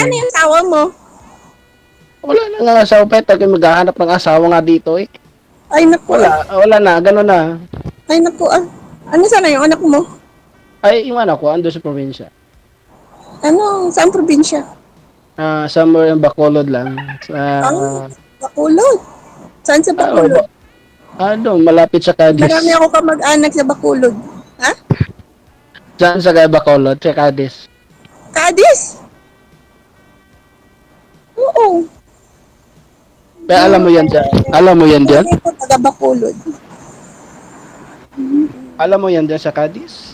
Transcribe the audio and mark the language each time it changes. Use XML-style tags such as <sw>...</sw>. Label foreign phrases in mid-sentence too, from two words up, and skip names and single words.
<tl>Saan yung asawa mo? Wala na nga asawa pa. Tayo maghahanap ng asawa nga dito Ay, naku. Wala na. Gano'n na. Ay, naku. Ano sana yung anak mo? Ay, yung anak ko, ando sa probinsya. Ano? Saan probinsya?</tl> <en>Somewhere in Bacolod lang.</en> <tl>Bacolod. Saan sa Bacolod? Malapit sa Cadiz. Marami ako kamag-anak sa Bacolod. Ha? Saan sa Bacolod? Sa Cadiz. Cadiz? Oo. Kaya alam mo yan dyan? Ako taga Bacolod. Alam mo yan dyan sa Cadiz?</tl>